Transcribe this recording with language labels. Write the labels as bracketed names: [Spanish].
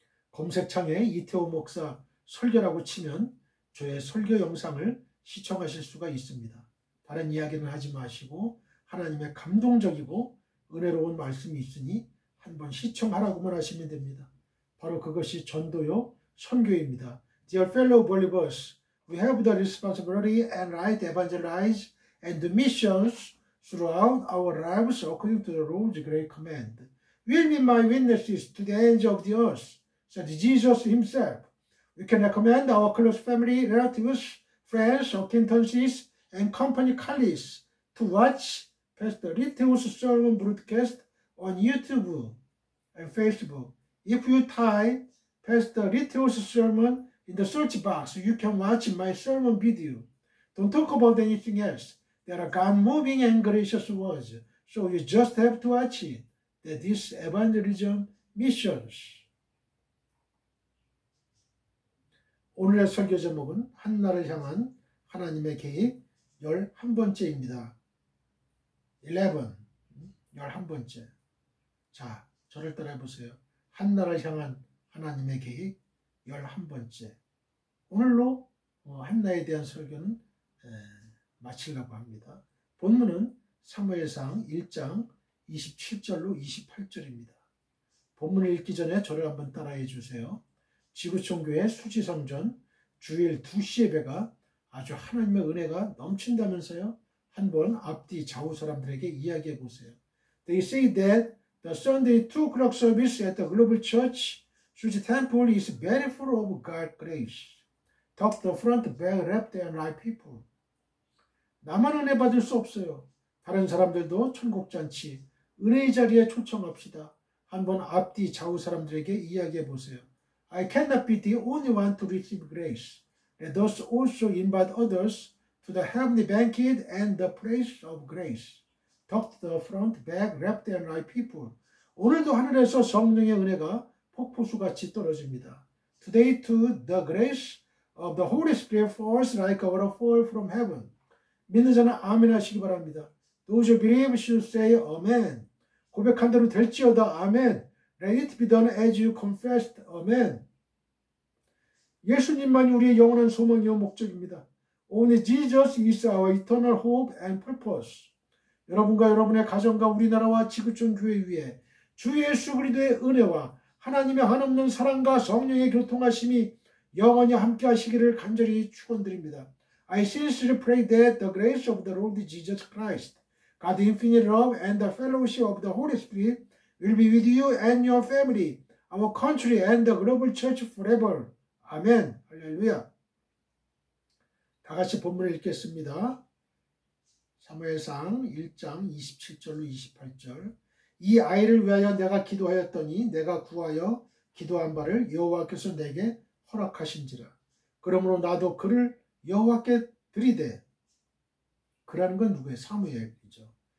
[Korean] 검색창에 이태호 목사 설교라고 치면 저의 설교 영상을 시청하실 수가 있습니다. 다른 이야기는 하지 마시고 하나님의 감동적이고 은혜로운 말씀이 있으니 한번 시청하라고만 하시면 됩니다. 바로 그것이 전도요 선교입니다. [English] Dear fellow believers, we have the responsibility and right to evangelize and do missions throughout our lives according to the Lord's great command. Will be my witnesses to the ends of the earth, said Jesus himself. We can recommend our close family, relatives, friends, acquaintances, and company colleagues to watch Pastor Littl's sermon broadcast on YouTube and Facebook. If you type Pastor Littl's sermon in the search box, you can watch my sermon video. Don't talk about anything else. There are God-moving and gracious words, so you just have to watch it. That is evangelism missions. [Korean] 오늘의 설교 제목은 한나라를 향한 하나님의 계획 11번째입니다. 11번째. 자, 저를 따라해 보세요. 한나라를 향한 하나님의 계획 11번째. 오늘로 한나에 대한 설교는 마치려고 합니다. 본문은 사무엘상 1장 27절로 28절입니다. 본문을 읽기 전에 저를 한번 따라해 주세요. 지구촌교회 수지성전 주일 2시 예배가 아주 하나님의 은혜가 넘친다면서요. 한번 앞뒤 좌우 사람들에게 이야기해 보세요. [English] They say that the Sunday 2 o'clock service at the Global Church Suji Temple is very full of God's grace. Top the front, back, left, and right people. [Korean] 나만 은혜 받을 수 없어요. 다른 사람들도 천국잔치, 은혜의 자리에 초청합시다. 한번 앞뒤 좌우 사람들에게 이야기해 보세요. [English] I cannot be the only one to receive grace. Let us also invite others to the heavenly banquet and the place of grace. Top the front, back, left, and right people. [Korean] 오늘도 하늘에서 성령의 은혜가 폭포수같이 떨어집니다. [English] Today too, the grace of the Holy Spirit falls like a waterfall from heaven. [Korean] 믿는 자는 아멘 하시기 바랍니다. [English] Those who believe should say amen. [Korean] 고백한 대로 될지어다 아멘. [English] Let it be done as you confessed. [Korean] 아멘. 예수님만이 우리의 영원한 소망이요 목적입니다. [English] Only Jesus is our eternal hope and purpose. [Korean] 여러분과 여러분의 가정과 우리나라와 지구촌 교회 위에 주 예수 그리스도의 은혜와 하나님의 한없는 사랑과 성령의 교통하심이 영원히 함께 하시기를 간절히 축원드립니다. [English] I sincerely pray that the grace of the Lord Jesus Christ, God's infinite love and the fellowship of the Holy Spirit will be with you and your family, our country and the global church forever. [Korean] 아멘. 할렐루야. 다 같이 본문을 읽겠습니다. 사무엘상 1장 27절로 28절. 이 아이를 위하여 내가 기도하였더니 내가 구하여 기도한 바를 여호와께서 내게 허락하신지라. 그러므로 나도 그를 여호와께 드리되. 그라는 건 누구예요? 사무엘이죠.